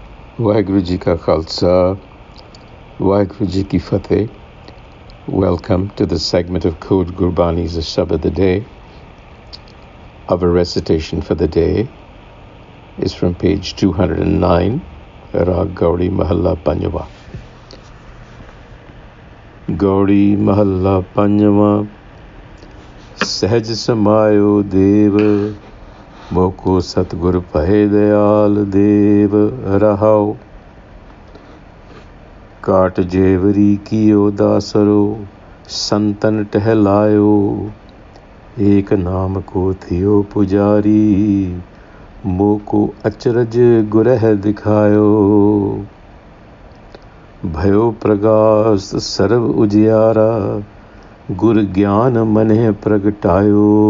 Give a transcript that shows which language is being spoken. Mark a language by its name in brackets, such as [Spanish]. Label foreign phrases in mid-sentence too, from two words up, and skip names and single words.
[Punjabi] ਵਾਹਿਗੁਰੂ ਜੀ ਕਾ ਖਾਲਸਾ, ਵਾਹਿਗੁਰੂ ਜੀ ਕੀ ਫਤਿਹ. [English] Welcome to the segment of Code Gurbani's a-sabad-a-day. Our recitation for the day is from page 209, Rag Gauri Mahalla Panjava. [Punjabi] ਗਉੜੀ ਮਹਲਾ ਪੰਜਵਾ, ਸਹਜ ਸਮਾਇਓ ਦੇਵ, ਮੋਕੋ ਸਤਿਗੁਰ ਪਾਹੇ ਦਇਆਲ ਦੇਵ ਰਹਾਉ. ਕਾਟ ਜੇਵਰੀ ਕੀਓ ਦਾਸਰੋ, ਸੰਤਨ ਟਹਲਾਇਓ, ਏਕ ਨਾਮ ਕੋ ਥੀਓ ਪੁਜਾਰੀ, ਮੋਕੋ ਅਚਰਜ ਗੁਰਹ ਦਿਖਾਇਓ. ਭਇਓ ਪ੍ਰਗਾਸ ਸਰਬ ਉਜੀਆਰਾ, ਗੁਰ ਗਿਆਨ ਮਨੇ ਪ੍ਰਗਟਾਇਓ.